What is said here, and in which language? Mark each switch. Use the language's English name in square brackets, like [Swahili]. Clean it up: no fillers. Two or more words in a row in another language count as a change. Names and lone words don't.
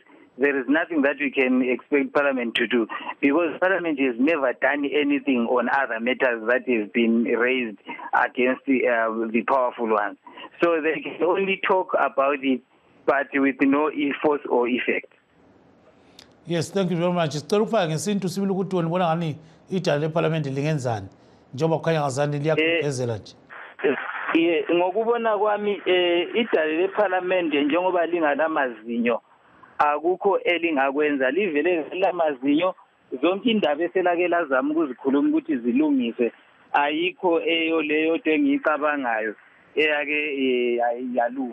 [English] There is nothing that we can expect Parliament to do, because Parliament has never done anything on other matters that has been raised against the powerful ones. So they can only talk about it, but with no force or effect. Yes, thank you very much. [North Ndebele] Sicela ukufaka ngesintu sibili ukuthi wena ubona ngani idala leParliament lingenzani njengoba kukhanya ngazani liyagezela nje. Ngokubona kwami idala leParliament njengoba linganamazinyo akukho elingakwenza, livele lamazinyo, zonke indaba eselake lazama ukuzikhuluma ukuthi zilungise ayikho leyo into engiyicabangayo eyake yalunga.